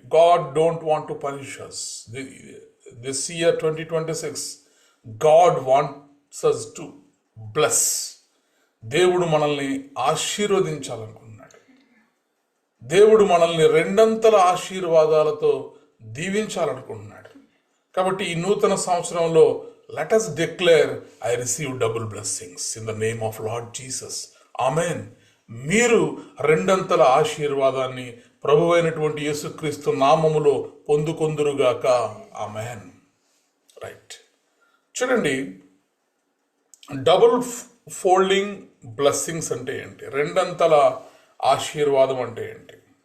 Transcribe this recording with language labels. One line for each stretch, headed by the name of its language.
English: God don't want to punish us. This year 2026 God wants us to bless.
Telugu: దేవుడు మనల్ని ఆశీర్వదించాలనుకున్నాడు. దేవుడు మనల్ని రెండంతల ఆశీర్వాదాలతో దీవించాలనుకుంటున్నాడు. కాబట్టి ఈ నూతన సంవత్సరంలో
English: let us declare, I receive double blessings in the name of Lord Jesus. Amen.
Telugu: మీరు రెండంతల ఆశీర్వాదాన్ని ప్రభువైనటువంటి యేసుక్రీస్తు నామములో పొందుకొందురుగాక. ఆమేన్. రైట్, చూడండి, డబుల్ ఫోల్డింగ్ బ్లెస్సింగ్స్ అంటే ఏంటి, రెండంతల ఆశీర్వాదం అంటే ఏంటి?